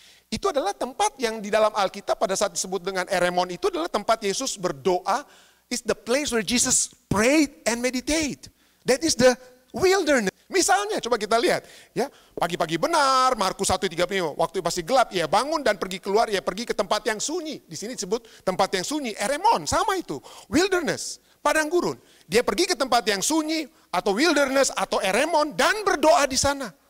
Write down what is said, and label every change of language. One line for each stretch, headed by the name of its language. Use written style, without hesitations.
Indonesian: Itu adalah tempat yang di dalam Alkitab pada saat disebut dengan eremon itu adalah tempat Yesus berdoa.
English: It's the place where Jesus prayed and meditate. That is the wilderness.
Indonesian: Misalnya, coba kita lihat, ya pagi-pagi benar, Markus 1:35, waktu masih gelap, ia bangun dan pergi keluar, ia pergi ke tempat yang sunyi. Di sini disebut tempat yang sunyi, eremon, sama itu, wilderness, padang gurun. Dia pergi ke tempat yang sunyi, atau wilderness, atau eremon, dan berdoa di sana.